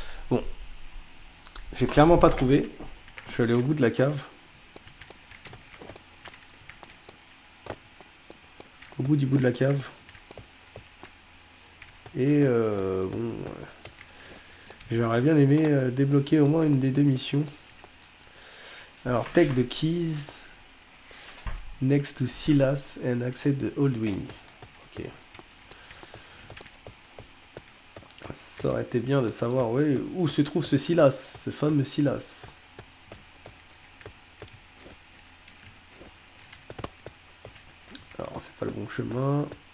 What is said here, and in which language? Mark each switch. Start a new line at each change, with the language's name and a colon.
French: Bon. J'ai clairement pas trouvé. Je suis allé au bout de la cave. Au bout du bout de la cave. Et bon. J'aurais bien aimé débloquer au moins une des deux missions.
English: Alors, take the keys next to Silas and access the Old Wing. Ok.
French: Ça aurait été bien de savoir ouais, où se trouve ce Silas, ce fameux Silas. Alors, c'est pas le bon chemin.